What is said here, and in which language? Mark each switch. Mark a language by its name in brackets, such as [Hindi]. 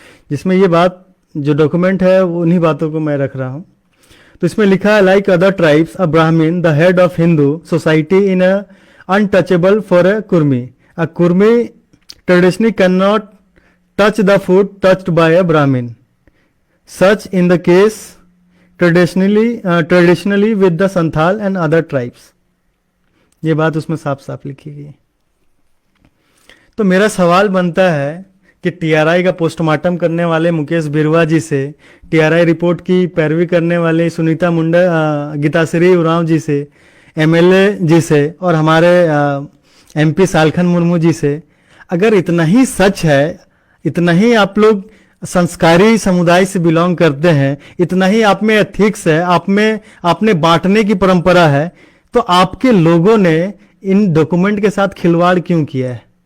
[Hindi] जिसमें ये बात जो डॉक्यूमेंट है उन्हीं बातों को मैं रख रहा हूँ। तो इसमें लिखा है [English] Like other tribes a Brahmin the head of Hindu society in a untouchable for a Kurmi traditionally can not touch the food touched by a Brahmin. Such in the case traditionally with the Santhal and other tribes. [Hindi] ये बात उसमें साफ साफ लिखी गई। तो मेरा सवाल बनता है कि टीआरआई का पोस्टमार्टम करने वाले मुकेश बिरवा जी से, टीआरआई रिपोर्ट की पैरवी करने वाले सुनीता मुंडा, गीताश्री उरांव जी से, एमएलए जी से, और हमारे एमपी सालखन मुर्मू जी से, अगर इतना ही सच है, इतना ही आप लोग संस्कारी समुदाय से बिलोंग करते हैं, इतना ही आप में एथिक्स है, आपने बांटने की परंपरा है, तो आपके लोगों ने इन डॉक्यूमेंट के साथ खिलवाड़ क्यों किया है?